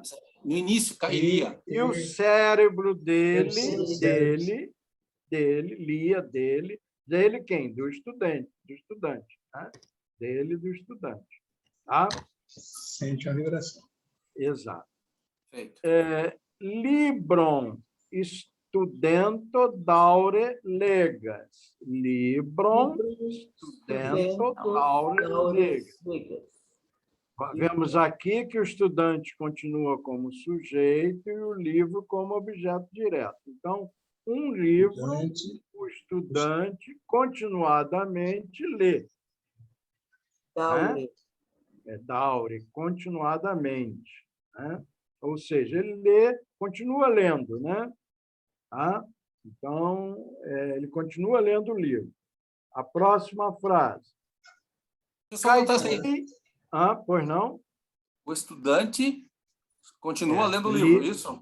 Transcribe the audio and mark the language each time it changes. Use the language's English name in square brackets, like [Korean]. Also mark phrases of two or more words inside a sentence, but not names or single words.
[Portuguese] No início, Kailia. E o cérebro dele quem? Do estudante. Né? dele, do estudante. Tá? Sente a vibração. Exato. Perfeito. [Esperanto] Libron studento daure legas. Libron studento daure legas. [Portuguese] Vemos aqui que o estudante continua como sujeito e o livro como objeto direto. Então, um livro, o estudante continuadamente lê. Daure. Daure, continuadamente. Né? Ou seja, ele lê, continua lendo, né? Tá? Então, ele continua lendo o livro. A próxima frase. Deixa eu só botar assim. Pois não? O estudante continua lendo o livro, isso?